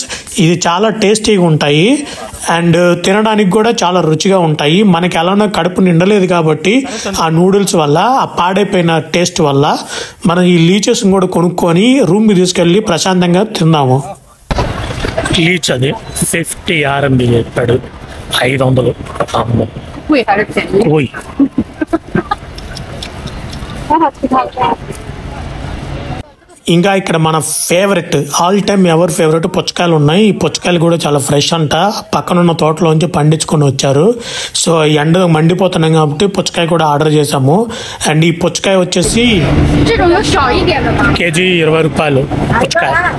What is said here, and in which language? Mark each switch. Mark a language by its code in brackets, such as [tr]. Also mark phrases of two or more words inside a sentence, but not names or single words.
[te] ఇది చాలా టేస్టీగా ఉంటాయి అండ్ తినడానికి కూడా చాలా రుచిగా ఉంటాయి. మనకి ఎలానో కడుపు నిండలేదు కాబట్టి ఆ నూడిల్స్ వల్ల, ఆ పాడైపోయిన టేస్ట్ వల్ల మనం ఈ లీచెస్ కూడా కొనుక్కొని రూమ్కి తీసుకెళ్ళి ప్రశాంతంగా తిందాము. లీచ్ అది 50 RMB చెప్పాడు, 500. [zh] 贵还是便宜？贵。 [te] ఇంకా ఇక్కడ మన [en] favorite all time ever favorite [te] పుచ్చకాయలు ఉన్నాయి. ఈ పుచ్చకాయలు కూడా చాలా ఫ్రెష్ అంట, పక్కనున్న తోటలోంచి పండించుకొని వచ్చారు. సో ఎండ మండిపోతున్నాం కాబట్టి పుచ్చకాయ కూడా ఆర్డర్ చేసాము. అండ్ ఈ పుచ్చకాయ వచ్చేసి కేజీ 20 రూపాయలు పుచ్చకాయ.